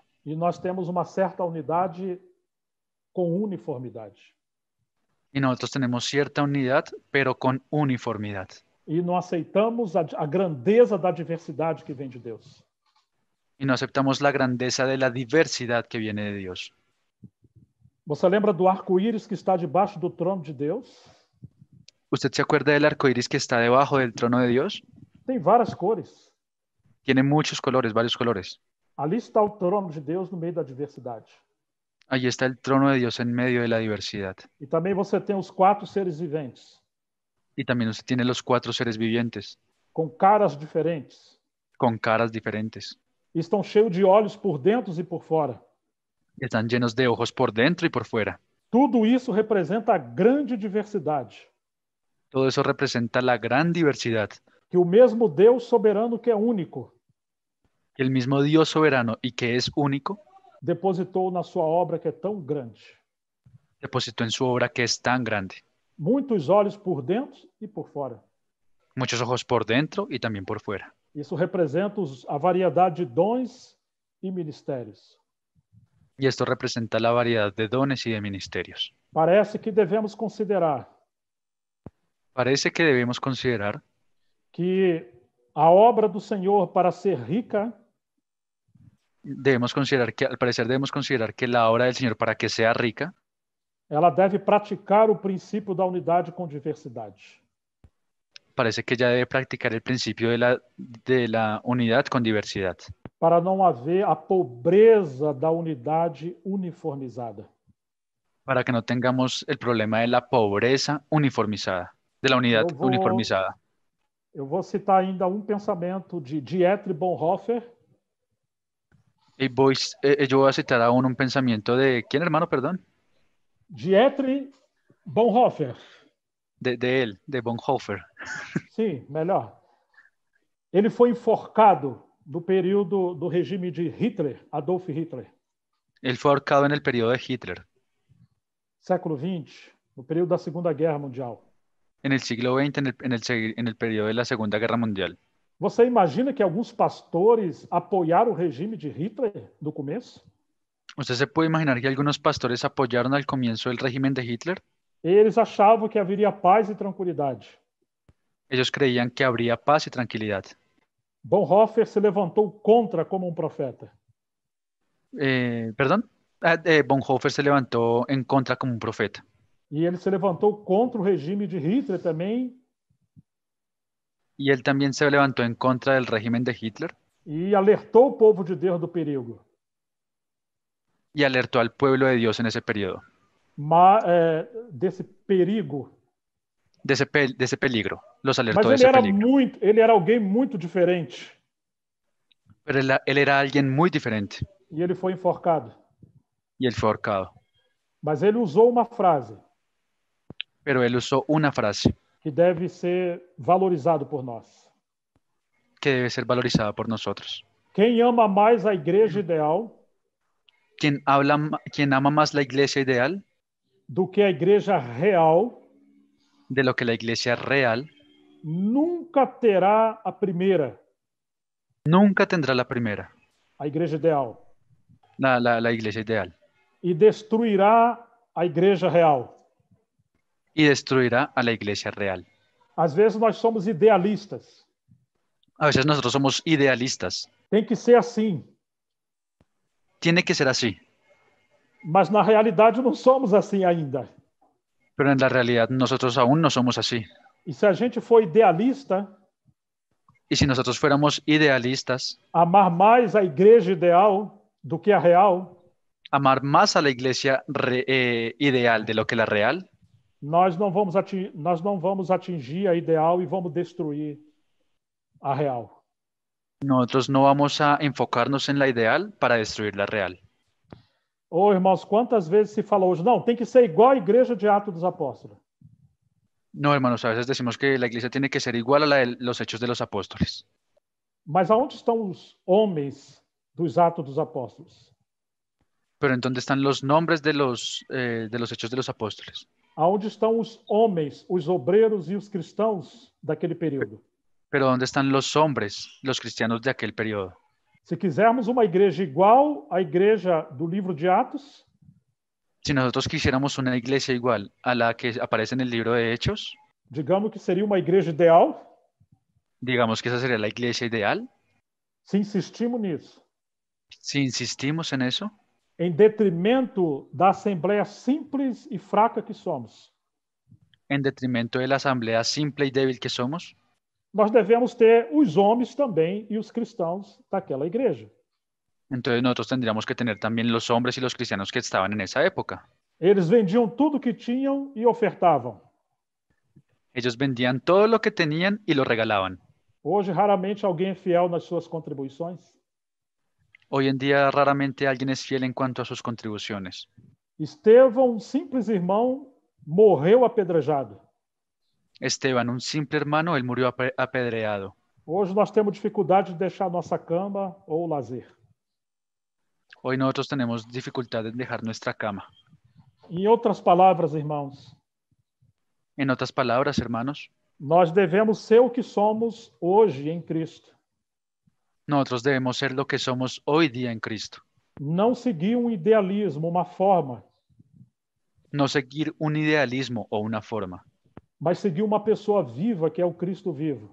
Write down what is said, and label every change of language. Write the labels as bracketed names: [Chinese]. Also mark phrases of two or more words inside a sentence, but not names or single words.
[Portuguese] e nós temos uma certa unidade com uniformidade. [Spanish] y nosotros tenemos cierta unidad, pero con uniformidad. [Portuguese] E não aceitamos a grandeza da diversidade que vem de Deus. [Spanish] Y no aceptamos la grandeza de la diversidad que viene de Dios. [Portuguese] Você lembra do arco-íris que está debaixo do trono de Deus? [Spanish] ¿Usted se acuerda del arco iris que está debajo del trono de Dios? [Portuguese] Tem várias cores. [Spanish] Tiene muchos colores, varios colores. [Portuguese] Ali está o trono de Deus no meio da diversidade. [Spanish] Allí está el trono de Dios en medio de la diversidad. [Portuguese] E também você tem os 4 seres viventes, [Spanish] Y también usted tiene los 4 seres vivientes, [Portuguese] com caras diferentes. [Spanish] con caras diferentes. [Portuguese] E estão cheios de olhos por dentro e por fora. [Spanish] Están llenos de ojos por dentro y por fuera. [Portuguese] Tudo isso representa a grande diversidade. [Spanish] Todo eso representa la gran diversidad [Portuguese] Que o mesmo Deus soberano, que é único, [Spanish] que el mismo Dios soberano y que es único, [Portuguese] depositou na sua obra, que é tão grande. [Spanish] depositó en su obra que es tan grande. [Portuguese] Muitos olhos por dentro e por fora. [Spanish] Muchos ojos por dentro y también por fuera. [Portuguese] Isso representa a variedade de dons e ministérios. [Spanish] Y esto representa la variedad de dones y de ministerios. [Portuguese] Parece que devemos considerar [Spanish] Parece que debemos considerar [Portuguese] que a obra do Senhor para ser rica [Spanish] al parecer debemos considerar que la obra del Señor para que sea rica, [Portuguese] ela deve praticar o princípio da unidade com diversidade. [Spanish] parece que ella debe practicar el principio de la unidad con diversidad, [Portuguese] Para não haver a pobreza da unidade uniformizada. [Spanish] para que no tengamos el problema de la pobreza uniformizada, de la unidad [Portuguese] Eu vou, [Spanish] uniformizada. [Portuguese] eu vou citar ainda um pensamento de Dietrich Bonhoeffer, [Spanish] Yo voy a citar aún un pensamiento de, ¿quién hermano, perdón? Dietrich Bonhoeffer, De él, de Bonhoeffer. [Portuguese] sim, melhor. Ele foi enforcado no período do regime de Hitler, Adolf Hitler, [Spanish] Él fue ahorcado en el periodo de Hitler, [Portuguese] século XX, no período da Segunda Guerra Mundial. [Spanish] en el siglo XX, en el periodo de la Segunda Guerra Mundial. [Portuguese] Você imagina que alguns pastores apoiaram o regime de Hitler no começo? [Spanish] ¿Usted se puede imaginar que algunos pastores apoyaron al comienzo del régimen de Hitler? [Portuguese] Eles achavam que haveria paz e tranquilidade. [Spanish] Ellos creían que habría paz y tranquilidad. [Portuguese] Bonhoeffer se levantou contra como um profeta. [Spanish] ¿Perdón? Bonhoeffer se levantó en contra como un profeta. [Portuguese] E ele se levantou contra o regime de Hitler também [Spanish] Y él también se levantó en contra del régimen de Hitler [Portuguese] e alertou o povo de Deus do perigo. [Spanish] y alertó al pueblo de Dios en ese periodo, [Portuguese] Desse perigo. [Spanish] de ese peligro. Los alertó [Portuguese] Mas [Spanish] de ese peligro. [Portuguese] ele era alguém muito diferente [Spanish] Pero él era alguien muy diferente [Portuguese] e ele foi enforcado. [Spanish] y él fue ahorcado. [Portuguese] Mas ele usou uma frase [Spanish] Pero él usó una frase [Portuguese] que deve ser valorizado por nós. [Spanish] que debe ser valorizada por nosotros. [Portuguese] Quem ama mais a igreja ideal [Spanish] Quien ama más la iglesia ideal [Portuguese] do que a igreja real [Spanish] de lo que la iglesia real [Portuguese] nunca terá a primeira, [Spanish] nunca tendrá la primera, [Portuguese] a igreja ideal, [Spanish] la iglesia ideal, [Portuguese] e destruirá a igreja real. [Spanish] y destruirá a la iglesia real. [Portuguese] Às vezes nós somos idealistas. [Spanish] A veces nosotros somos idealistas. [Portuguese] Tem que ser assim. [Spanish] Tiene que ser así, [Portuguese] Mas na realidade não somos assim ainda. [Spanish] pero en la realidad nosotros aún no somos así. [Portuguese] E se a gente for idealista, [Spanish] Y si nosotros fuéramos idealistas, [Portuguese] amar mais a igreja ideal do que a real, [Spanish] amar más a la iglesia ideal de lo que la real, [Portuguese] nós não vamos atingir a ideal e vamos destruir a real. [Spanish] nosotros no vamos a enfocarnos en la ideal para destruir la real. [Portuguese] Ô, irmãos, quantas vezes se fala hoje, não, tem que ser igual a igreja de Atos dos Apóstolos. [Spanish] No, hermanos, a veces decimos que la iglesia tiene que ser igual a la de los hechos de los apóstoles. [Portuguese] Mas aonde estão os homens dos Atos dos Apóstolos? [Spanish] Pero ¿en dónde están los nombres de los hechos de los apóstoles? [Portuguese] Aonde estão os homens, os obreiros e os cristãos daquele período? [Spanish] Pero ¿dónde están los hombres, los cristianos de aquel periodo? [Portuguese] Se quisermos uma igreja igual à igreja do livro de Atos, [Spanish] Si nosotros quisiéramos una iglesia igual a la que aparece en el libro de Hechos, [Portuguese] digamos que seria uma igreja ideal, [Spanish] digamos que esa sería la iglesia ideal. [Portuguese] se insistimos nisso, [Spanish] Si insistimos en eso, [Portuguese] em detrimento da assembleia simples e fraca que somos, [Spanish] en detrimento de la asamblea simple y débil que somos, [Portuguese] nós devemos ter os homens também e os cristãos daquela igreja. [Spanish] entonces nosotros tendríamos que tener también los hombres y los cristianos que estaban en esa época. [Portuguese] Eles vendiam tudo que tinham e ofertavam. [Spanish] Ellos vendían todo lo que tenían y lo regalaban. [Portuguese] Hoje, raramente alguém é fiel nas suas contribuições. [Spanish] Hoy en día raramente alguien es fiel en cuanto a sus contribuciones. [Portuguese] Estevão, um simples irmão, morreu apedrejado. [Spanish] Esteban, un simple hermano, él murió apedreado. [Portuguese] Hoje nós temos dificuldade de deixar nossa cama ou lazer. [Spanish] Hoy nosotros tenemos dificultad en dejar nuestra cama. [Portuguese] Em outras palavras, irmãos, [Spanish] En otras palabras, hermanos, [Portuguese] nós devemos ser o que somos hoje em Cristo. [Spanish] nosotros debemos ser lo que somos hoy día en Cristo. [Portuguese] Não seguir um idealismo, uma forma, [Spanish] No seguir un idealismo o una forma, [Portuguese] mas seguir uma pessoa viva que é o Cristo vivo.